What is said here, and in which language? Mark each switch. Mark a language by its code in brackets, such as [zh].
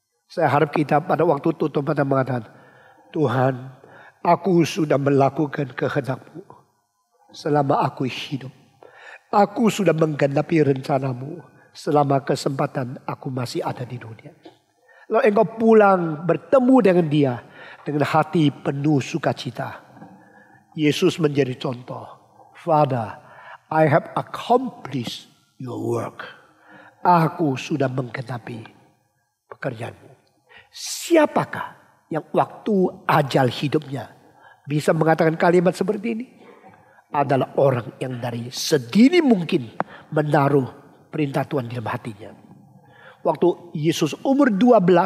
[id] Saya harap kita pada waktu tutup mata mengatakan, Tuhan, aku sudah melakukan kehendak-Mu selama aku hidup. Aku sudah menggenapi rencana-Mu selama kesempatan aku masih ada di dunia. Lalu engkau pulang bertemu dengan dia dengan hati penuh sukacita. Yesus menjadi contoh. [en] Father, I have accomplished your work. [id] Aku sudah menggenapi pekerjaanmu. Siapakah yang waktu ajal hidupnya bisa mengatakan kalimat seperti ini? Adalah orang yang dari sedini mungkin menaruh perintah Tuhan di dalam hatinya. Waktu Yesus umur 12,